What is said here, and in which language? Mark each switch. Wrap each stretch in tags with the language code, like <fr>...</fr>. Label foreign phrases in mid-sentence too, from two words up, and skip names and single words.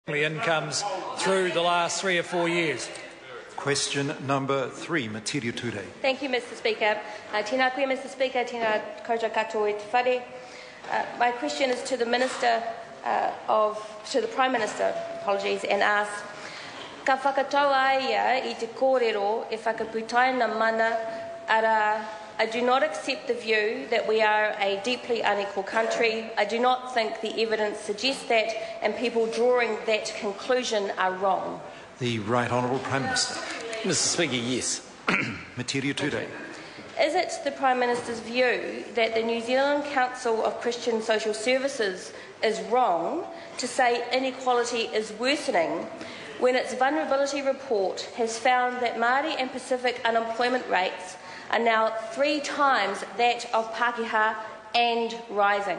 <en>Incomes through the last 3 or 4 years. Question number 3, Metiria Turei. Thank you, Mr. Speaker.</en> <mi>Tēnā koe,</mi> <en>Mr. Speaker.</en> <mi>Tēnā koutou katoa e te whare.</mi> <en>My question is to the Prime Minister, and asks,</en> <mi>ka whakatau ai I te kōrero e whakaputaina māna, ara</mi> <en>I do not accept the view that we are a deeply unequal country. I do not think the evidence suggests that, and people drawing that conclusion are wrong. The Right Honourable Prime Minister. Mr. Speaker, yes. Metiria Turei. Is it the Prime Minister's view that the New Zealand Council of Christian Social Services is wrong to say inequality is worsening when its vulnerability report has found that Māori and Pacific unemployment rates are now 3 times that of Pākehā and rising?</en>